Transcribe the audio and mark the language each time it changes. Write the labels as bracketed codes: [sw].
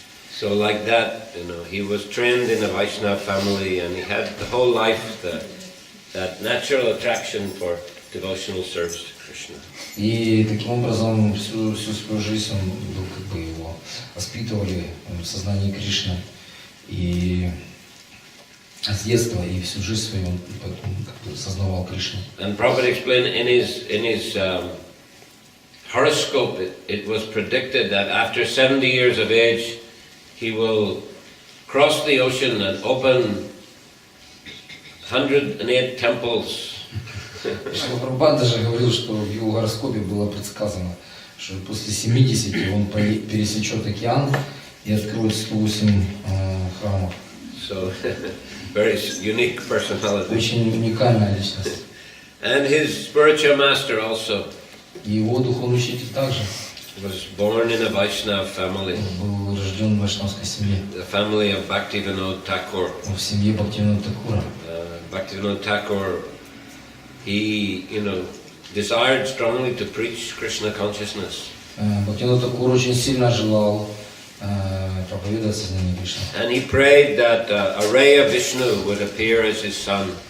[en] So like that, he was trained in a Vaishnava family, and he had the whole life that natural attraction for devotional service to Krishna. [ru] И таким образом всю свою жизнь он был, его воспитывали в сознании Кришны. И с детства и всю жизнь свою он сознавал Кришну. [en] And Prabhupada explained in his horoscope, it was predicted that after 70 years of age, he will cross the ocean and open 108 temples. [ru] Шрила Прабхупада даже говорил, что в его гороскопе было предсказано, что после 70 он пересечет океан и откроет 108 храмов. [en] So, very unique personality. [ru] Очень уникальная личность. [en] And his spiritual master also. [ru] И его духовный учитель также. [en] Was born in a Vaishnava family. [ru] Был рожден в вайшнавской семье. [en] The family of Bhaktivinoda Thakur. [ru] В семье Бхактивинода Thakura. [en] Bhaktivinoda Thakur, he, desired strongly to preach Krishna consciousness. [ru] Бхактивинода Thakura очень сильно желал проповедовать сознание Кришны. [en] And he prayed that a ray of Vishnu would appear as his son.